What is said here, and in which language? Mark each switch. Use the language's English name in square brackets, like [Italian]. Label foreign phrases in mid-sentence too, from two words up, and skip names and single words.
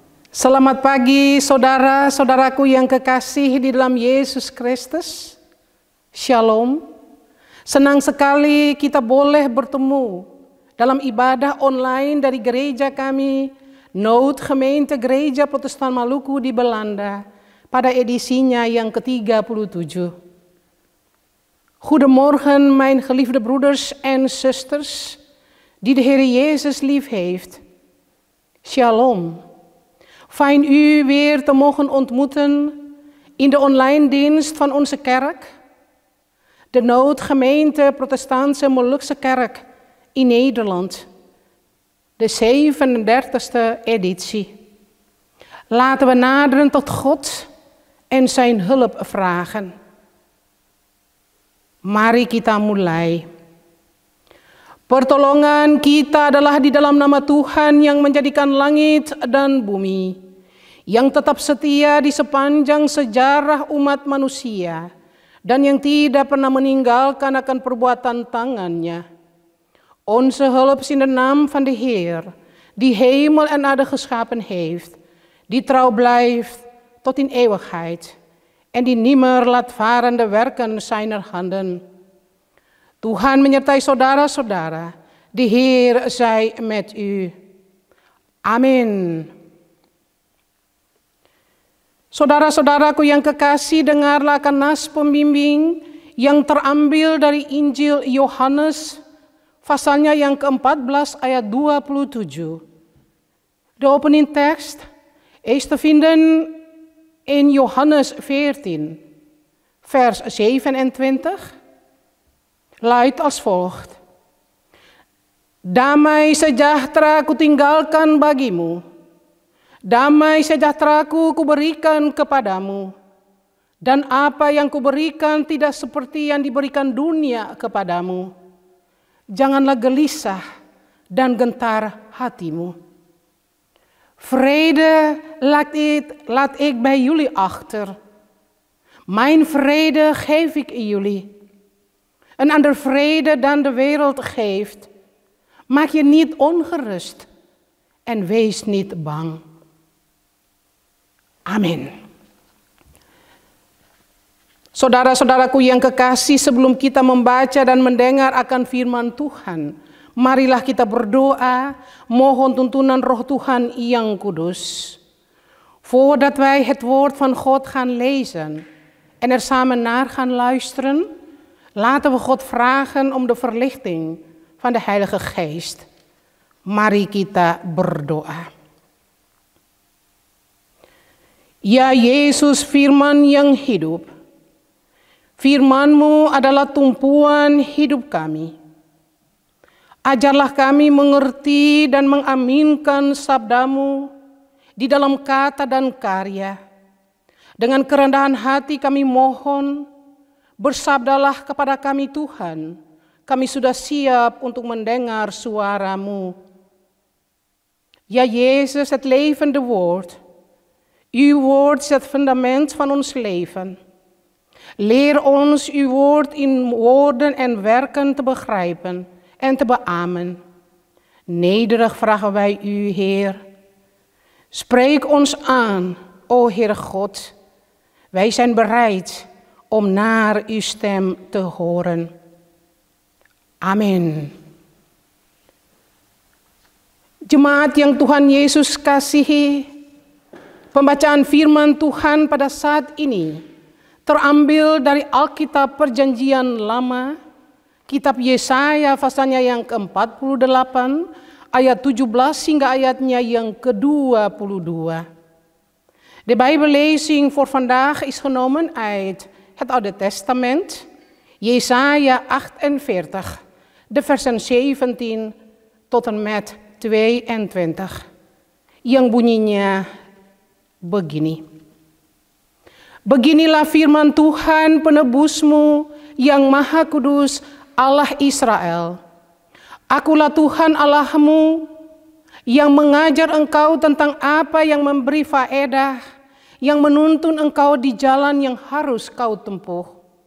[Indonesian] Selamat pagi saudara-saudaraku yang kekasih di dalam Yesus Kristus. Shalom. Senang sekali kita boleh bertemu dalam ibadah online dari gereja kami, Noodgemeente Gereja Protestan Maluku di Belanda, pada edisinya yang ke-37. [Dutch] Goedemorgen mijn geliefde broeders en zusters, die de Heer Jezus lief heeft. Shalom. Fijn u weer te mogen ontmoeten in de online dienst van onze kerk, de Noodgemeente Protestantse Molukse Kerk in Nederland, de 37e editie. Laten we naderen tot God en zijn hulp vragen. [Indonesian] Mari kita mulai. Pertolongan kita adalah di dalam nama Tuhan yang menjadikan langit dan bumi, yang tetap setia di sepanjang sejarah umat manusia, dan yang tidak pernah meninggalkan akan perbuatan tangannya. [Dutch] Onze hulp is in de naam van de Heer, die hemel en aarde geschapen heeft, die trouw blijft tot in eeuwigheid, en die nimmer laat varen de werken zijner handen. [Indonesian] Tuhan menyertai saudara-saudara, [Dutch] de Heer zij met u. [Indonesian] Amin. Saudara-saudaraku yang kekasih, dengarlah akan nas pembimbing yang terambil dari Injil Yohanes, pasalnya yang ke-14 ayat 27. [Dutch] De opening tekst is te vinden in Johannes 14, vers 27. Luidt als volgt. [Indonesian] Damai sejahtera kutinggalkan bagimu, damai sejahteraku kuberikan kepadamu, dan apa yang kuberikan tidak seperti yang diberikan dunia kepadamu. Janganlah gelisah dan gentar hatimu. [Dutch] Vrede laat ik bij jullie achter. Mijn vrede geef ik jullie. Een ander vrede dan de wereld geeft. Maak je niet ongerust en wees niet bang. [Indonesian] Amin. Saudara-saudaraku yang kekasih, sebelum kita membaca dan mendengar akan firman Tuhan, marilah kita berdoa, mohon tuntunan Roh Tuhan yang kudus. [Dutch] Voordat wij het woord van God gaan lezen en er samen naar gaan luisteren, laten we God vragen om de verlichting van de Heilige Geest. [Indonesian] Mari kita berdoa. Ya Yesus, firman yang hidup. Firman-Mu adalah tumpuan hidup kami. Ajarlah kami mengerti dan mengaminkan sabda-Mu di dalam kata dan karya. Dengan kerendahan hati kami mohon, bersabdalah kepada kami Tuhan, kami sudah siap untuk mendengar suara-Mu. [Dutch] Ja Jezus, het levende woord. Uw woord is het fundament van ons leven. Leer ons uw woord in woorden en werken te begrijpen en te beamen. Nederig vragen wij u, Heer. Spreek ons aan, o Heer God. Wij zijn bereid om naar uw stem te horen. [Indonesian] Amin. Jemaat yang Tuhan Yesus kasihi, pembacaan firman Tuhan pada saat ini terambil dari Alkitab Perjanjian Lama, kitab Yesaya pasalnya yang ke-48, ayat 17 hingga ayatnya yang ke-22. [Dutch] De Bijbellezing voor vandaag is genomen uit het Oude Testament, Jesaja 48, de versen 17 tot en met 22, [Indonesian] yang bunyinya begini. Beginilah firman Tuhan penebusmu yang maha kudus, Allah Israel. Akulah Tuhan Allahmu yang mengajar engkau tentang apa yang memberi faedah, yang menuntun engkau di jalan yang harus kau tempuh.